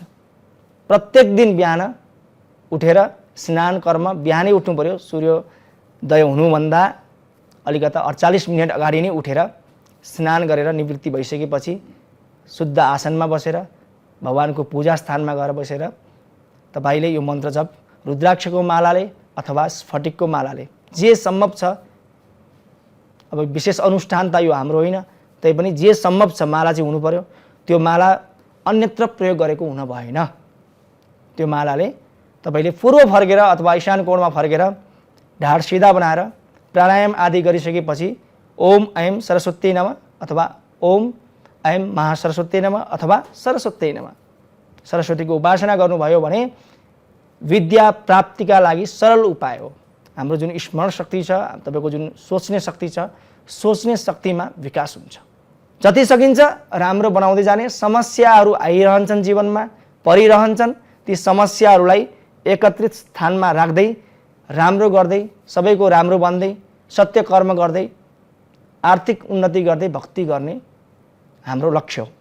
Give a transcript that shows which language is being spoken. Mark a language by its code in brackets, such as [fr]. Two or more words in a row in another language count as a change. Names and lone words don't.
[ne] प्रत्येक दिन बिहान उठेर स्नान कर्म बिहानै उठ्नु पर्यो, सूर्योदय हुनुभन्दा अलिकता 48 मिनट अगाडि नै उठेर स्नान गरेर निवृत्ति भइसकेपछि शुद्ध आसनमा बसेर भगवानको पूजा स्थानमा गएर बसेर तपाईले यो मन्त्र जप रुद्राक्षको मालाले अथवा स्फटिकको मालाले जे सम्भव छ, अब विशेष अनुष्ठान त यो हाम्रो होइन, तैपनि जे सम्भव छ माला चाहिँ हुनु पर्यो। त्यो माला अन्यत्र प्रयोग गरेको हुन भएन। त्यो मालाले तपाईले पूर्व फर्केर अथवा ईशान कोणमा फर्केर ढाड सिधा बनाएर प्राणायाम आदि गरिसकेपछि [sa] ओम ऐं सरस्वत्यै नमः [ne] अथवा [sa] ओम ऐं महासरस्वत्यै नमः [ne] अथवा [sa] सरस्वत्यै नमः [ne] सरस्वतीको उपासना गर्नुभयो भने विद्या प्राप्तिका लागि सरल उपाय हो। हाम्रो जुन स्मरण शक्ति छ, तपाईको जुन सोच्ने शक्ति छ, सोच्ने शक्तिमा विकास हुन्छ। जति सकिन्छ राम्रो बनाउँदै जाने। समस्याहरू आइरहन्छन्, जीवनमा परिरहन्छन्, ती समस्याहरूलाई एकत्रित स्थानमा राख्दै राम्रो गर्दै सबैको राम्रो बन्दै सत्य कर्म गर्दै आर्थिक उन्नति गर्दै भक्ति गर्ने हाम्रो लक्ष्य हो।